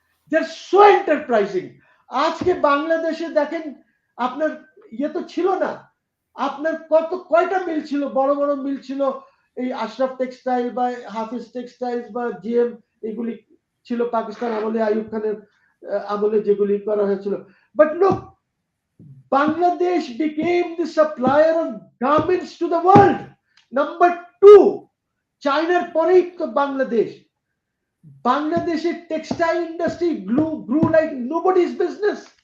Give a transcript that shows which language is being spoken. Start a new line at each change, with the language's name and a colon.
English: They are so enterprising.
Bangla: আজকে বাংলাদেশে দেখেন আপনার ইয়ে তো ছিল না, আপনার কয়টা মিল ছিল, বড় বড় মিল ছিল, এই আশরাফ টেক্সটাইল বা হাফিজ টেক্সটাইলস বা জিএম, এগুলি ছিল পাকিস্তান আমলে, আইয়ুব খানের আমলে যেগুলি করা হয়েছিল।
English: But look, Bangladesh became the supplier of garments to the world.
Bangla: Number 2, চায়নার পরেই তো বাংলাদেশ। বাংলাদেশের textile industry
English: grew like nobody's business.